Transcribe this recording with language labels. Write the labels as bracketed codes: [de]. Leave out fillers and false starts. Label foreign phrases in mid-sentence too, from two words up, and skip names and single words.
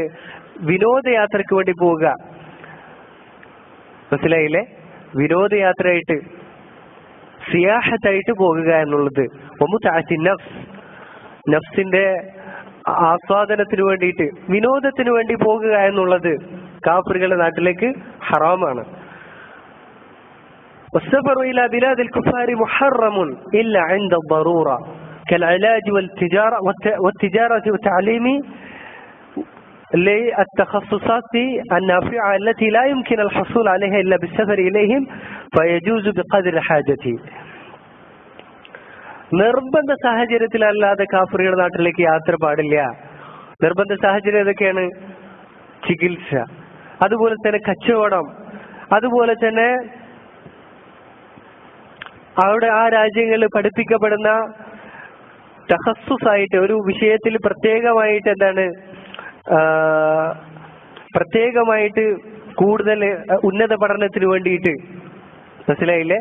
[ml] വിനോദയാത്രക്ക് വേണ്ടി പോവുക. മനസ്സിലായില്ലേ? വിനോദയാത്രയായിട്ട്, സിയാഹത്തായിട്ട് പോകുക എന്നുള്ളത്. [ar] ومتعة النفس, [ml] നഫ്സിന്റെ ആസ്വാദനത്തിന് വേണ്ടിയിട്ട്, വിനോദത്തിന് വേണ്ടി പോകുക എന്നുള്ളത് കാഫിറുകളുടെ നാട്ടിലേക്ക് ഹറാമാണ്. [ar] والسفر إلى بلاد الكفار محرم إلا عند الضرورة كالعلاج والتجارة والتعليم للتخصصات النافعة التي لا يمكن الحصول عليها إلا بالسفر إليهم فيجوز بقدر حاجته. [ml] നിർബന്ധ സാഹചര്യത്തിലല്ലാതെ കാഫിറുകളുടെ നാട്ടിലേക്ക് യാത്ര പാടില്ല. നിർബന്ധ സാഹചര്യം ഏതൊക്കെയാണ്? ചികിത്സ, അതുപോലെ തന്നെ കച്ചവടം, അതുപോലെ തന്നെ അവിടെ ആ രാജ്യങ്ങളിൽ പഠിപ്പിക്കപ്പെടുന്ന തഖസ്സുസായിട്ട് ഒരു വിഷയത്തിൽ പ്രത്യേകമായിട്ട് എന്താണ്, പ്രത്യേകമായിട്ട് കൂടുതൽ ഉന്നത പഠനത്തിന് വേണ്ടിയിട്ട്, മനസ്സിലായില്ലേ?